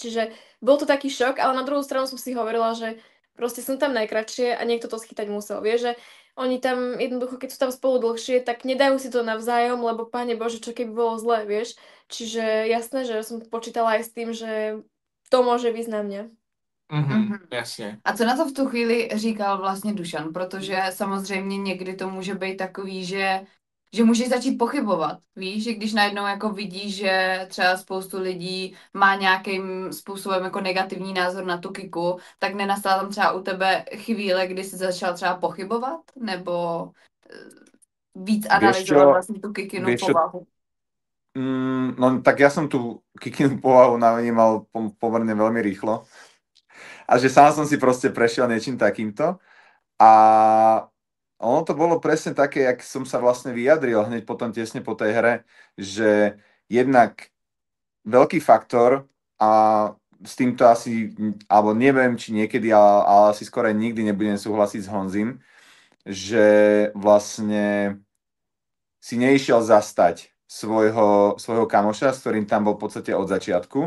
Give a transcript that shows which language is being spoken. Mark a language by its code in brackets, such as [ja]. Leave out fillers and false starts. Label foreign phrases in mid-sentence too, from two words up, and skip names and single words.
[sk] Čiže bol to taký šok, ale na druhú stranu som si hovorila, že proste som tam najkratšie a niekto to schytať musel, vieš, že oni tam jednoducho, keď sú tam spolu dlhšie, tak nedajú si to navzájom, lebo Pane Bože, čo keby bolo zlé, vieš. Čiže jasné, že som počítala aj s tým, že to môže výsť na mňa. [cs] Jasně. A co na to v tu chvíli říkal vlastně Dušan? Protože samozřejmě někdy to může být takový, že můžeš začít pochybovat. Víš, že když najednou jako vidíš, že třeba spoustu lidí má nějakým způsobem jako negativní názor na tu Kiku, tak nenastala tam třeba u tebe chvíle, kdy jsi začal třeba pochybovat? Nebo víc analyzovat vlastně tu Kikinu povahu? [sk] No tak ja som tú Kikinu povahu navnímal pomerne veľmi rýchlo. A že sám som si proste prešiel niečím takýmto. A ono to bolo presne také, jak som sa vlastne vyjadril hneď potom tesne po tej hre, že jednak veľký faktor a s týmto asi, alebo neviem, či niekedy, ale asi skoro nikdy nebudem súhlasiť s Honzim, že vlastne si neišiel zastať svojho kamoša, s ktorým tam bol v podstate od začiatku.